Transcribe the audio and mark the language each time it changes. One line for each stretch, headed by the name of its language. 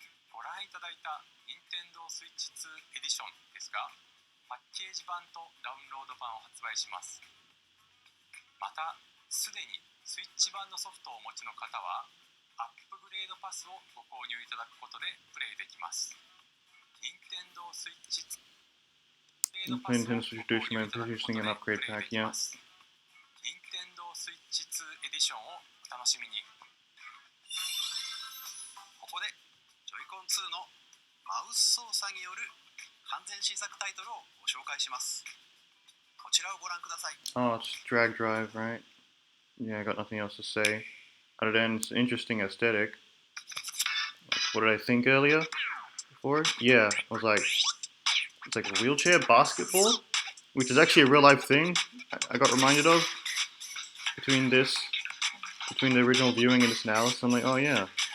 Japanese: ご覧いただいた任天堂スイッチ2エディションですが、パッケージ版とダウンロード版を発売します。またすでにスイッチ版のソフトをお持ちの方はアップグレードパスをご購入いただくことでプレイできます。任天堂スイッチ
English: Nintendo Switch Edition by purchasing an upgrade pack, yeah.
Japanese: 任天堂スイッチ2エディションをお楽しみに。ここでジョイコン2のマウス操作による完全新作タイトルをご紹介します。こちらをご覧ください。
English: Oh, it's drag drive, right? Yeah, I got nothing else to say. Other than it's interesting aesthetic. What did I think earlier? Before? Yeah, I was like, it's like a wheelchair basketball, which is actually a real life thing. I got reminded of between the original viewing and this analysis. I'm like, oh yeah.